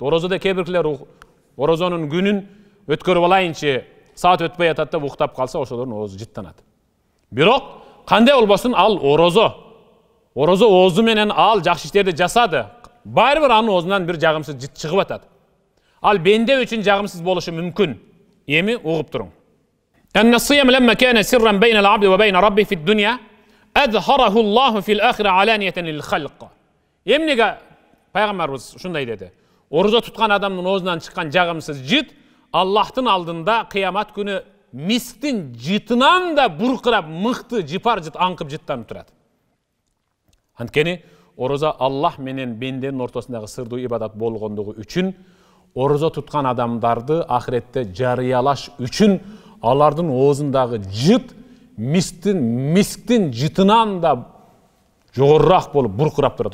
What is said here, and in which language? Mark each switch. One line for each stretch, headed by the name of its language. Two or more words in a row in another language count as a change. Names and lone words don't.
Kyrgyz: Орозодо кебиркилер орозонун күнүн өткөрүп алайынчы, саат өтпөй атат деп уктап калса, ошолордун оозу жыттанат. Бирок кандай болбосун, ал орозо оозу менен ал жакшы иштерди жасады. Баары бир анын оозунан бир жагымсыз жыт чыгып атат. Ал бенде үчүн жагымсыз болушу мүмкүн. Эми угуп туруң.
Arabic: الصيام لما كان سرا بين العبد وبين ربه في الدنيا أظهره الله في الآخرة علانية للخلق.
Kyrgyz: Эмнеге пайгамбарыбыз ушундай деди. Орозо туткан адамдын оозунан чыккан жагымсыз жыт Аллахтын алдында кыямат күнү мисктин жытынан да буркурап, мыкты жыпар жыт аңкып жыттанып турат. Анткени орозо Аллах менен бенденин ортосундагы сырдуу ибадат болгондугу үчүн, орозо туткан адамдарды ахиретте жарыялаш үчүн алардын оозундагы жыт мисктин жытынан да жогорураак болуп буркурап турат.